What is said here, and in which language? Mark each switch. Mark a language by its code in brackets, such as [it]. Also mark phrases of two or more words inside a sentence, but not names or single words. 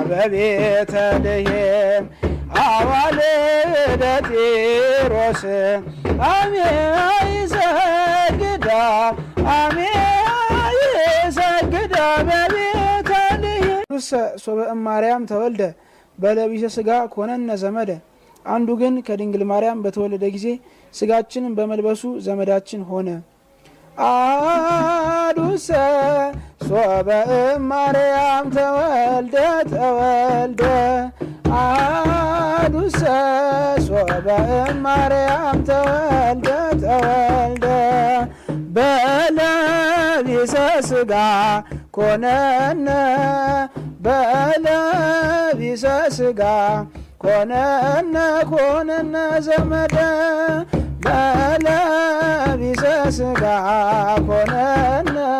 [gez] በቤተልሔም አዋልደ ጢሮስ አሜሃ ይሰግዳ አሜሃ ይሰግዳ በቤተልሔም ሶበ እማርያም ተወልደ በለቢሰ ሥጋ ኮነነ ዘመደ [am] አንዱ ግን ከድንግል ማርያም በተወለደ ጊዜ ሥጋችንን በመልበሱ ዘመዳችን ሆነ። [gez] አሐዱሰ ሶበ እማርያም ተወልደ ተወልደ አሐዱሰ ሶበ እማርያም ተወልደ ተወልደ በለቢሰ ሥጋ ኮነነ በለቢሰ ሥጋ ኮነነ ኮነነ ዘመደ በለቢሰ ሥጋ ኮነነ